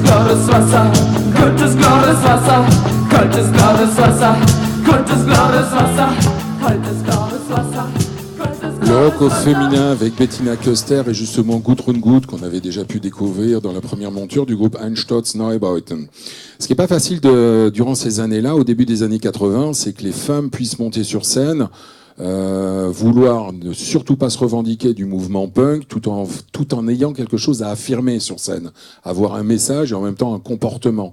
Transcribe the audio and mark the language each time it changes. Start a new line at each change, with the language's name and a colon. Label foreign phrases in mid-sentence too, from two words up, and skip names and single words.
German: blaues Wasser, kaltes blaues Wasser, kaltes blaues Wasser, kaltes blaues Wasser, kaltes blaues Wasser.
French: Le rock au féminin avec Bettina Köster et justement Gudrun Gut qu'on avait déjà pu découvrir dans la première monture du groupe Einsturz Neubauten. Ce qui n'est pas facile durant ces années-là, au début des années 80, c'est que les femmes puissent monter sur scène, vouloir ne surtout pas se revendiquer du mouvement punk tout en ayant quelque chose à affirmer sur scène, avoir un message et en même temps un comportement.